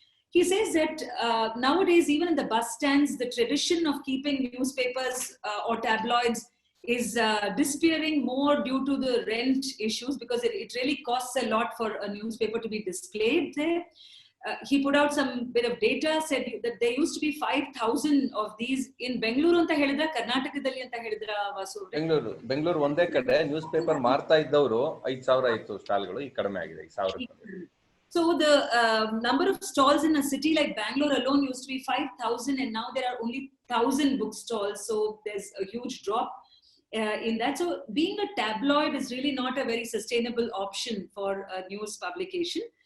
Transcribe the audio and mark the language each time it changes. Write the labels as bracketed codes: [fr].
[en] He says that nowadays, even in the bus stands, the tradition of keeping newspapers or tabloids is disappearing more due to the rent issues, because it really costs a lot for a newspaper to be displayed there. He put out some bit of data, said that there used to be 5,000 of these in Bengaluru [kn] anta helidra, Karnatakadalli anta helidra Vasu? Bengaluru ಒಂದೇ ಕಡೆ news paper ಮಾರ್ತಾ ಇದ್ದವರು 5,000 ಇತ್ತು ಸ್ಟಾಲ್ಗಳು, ಈಗ ಕಡಿಮೆ ಆಗಿದೆ, 1,000. [en] So the number of stalls in a city like Bangalore alone used to be 5,000, and now there are only 1,000 book-stalls. So there's a huge drop in that. So being a tabloid is really not a very sustainable option for a news publication.